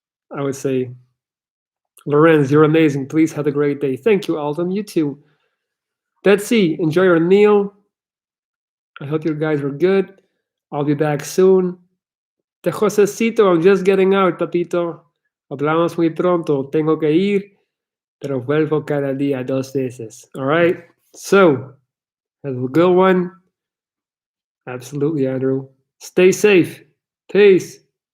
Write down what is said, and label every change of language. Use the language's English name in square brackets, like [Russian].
[English] I would say, Lorenz, you're amazing. Please have a great day. Thank you, Alden. You too. Betsy, enjoy your meal. I hope you guys were good. I'll be back soon. Te Josecito, I'm just getting out, papito. [Spanish] Hablamos muy pronto. Tengo que ir, pero vuelvo cada día 2 veces. [English] All right? So, have a good one. Absolutely, Andrew. Stay safe. Peace.